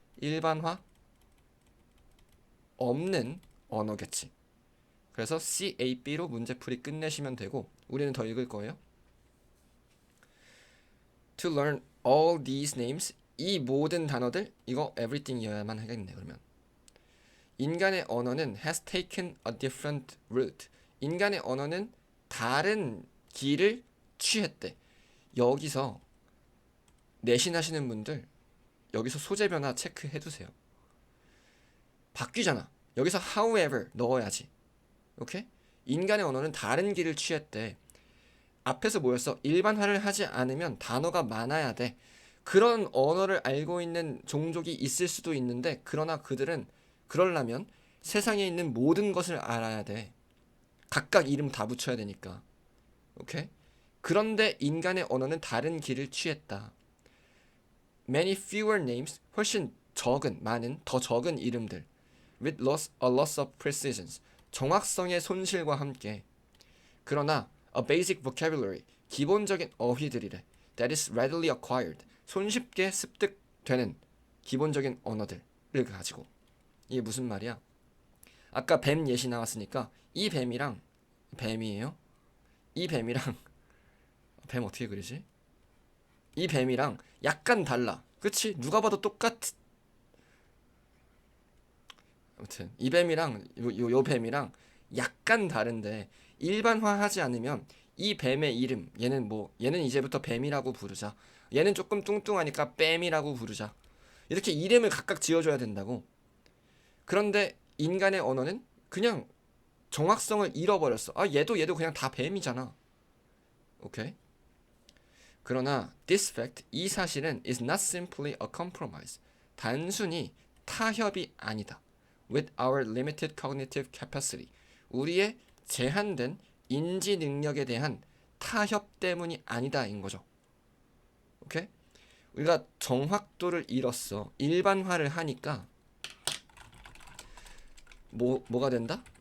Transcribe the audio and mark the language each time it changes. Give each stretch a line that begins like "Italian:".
Korean: 일반화 없는 언어겠지. 그래서 C, A, B로 문제풀이 끝내시면 되고, 우리는 더 읽을 거예요.
English: To learn all these names,
Korean: 이 모든 단어들, 이거 everything이어야만 하겠네. 그러면 인간의 언어는
English: has taken a different route.
Korean: 인간의 언어는 다른 길을 취했대. 여기서 내신하시는 분들 여기서 소재 변화 체크해두세요. 바뀌잖아. 여기서 however 넣어야지. 오케이? 인간의 언어는 다른 길을 취했대. 앞에서 뭐였어? 일반화를 하지 않으면 단어가 많아야 돼. 그런 언어를 알고 있는 종족이 있을 수도 있는데, 그러나 그들은 그러려면 세상에 있는 모든 것을 알아야 돼. 각각 이름 다 붙여야 되니까. 오케이? 그런데 인간의 언어는 다른 길을 취했다.
English: Many fewer names,
Korean: 훨씬 적은, 많은, 더 적은 이름들.
English: With a loss of precision,
Korean: 정확성의 손실과 함께. 그러나
English: a basic vocabulary,
Korean: 기본적인 어휘들이래.
English: That is readily acquired,
Korean: 손쉽게 습득되는 기본적인 언어들을 가지고. 이게 무슨 말이야? 아까 뱀 예시 나왔으니까 이 뱀이랑, 뱀이에요? 이 뱀이랑 뱀 어떻게 그리지? 이 뱀이랑 약간 달라. 그치? 누가 봐도 아무튼 이 뱀이랑 요 뱀이랑 약간 다른데, 일반화하지 않으면 이 뱀의 이름, 얘는 이제부터 뱀이라고 부르자. 얘는 조금 뚱뚱하니까 뱀이라고 부르자. 이렇게 이름을 각각 지어줘야 된다고. 그런데 인간의 언어는 그냥 정확성을 잃어버렸어. 얘도 그냥 다 뱀이잖아. 오케이? 그러나
English: this fact,
Korean: 이 사실은
English: is not simply a compromise,
Korean: 단순히 타협이 아니다.
English: with our limited cognitive capacity,
Korean: 우리의 제한된 인지 능력에 대한 타협 때문이 아니다 인 거죠. 오케이? 우리가 정확도를 잃었어. 일반화를 하니까 뭐가 된다?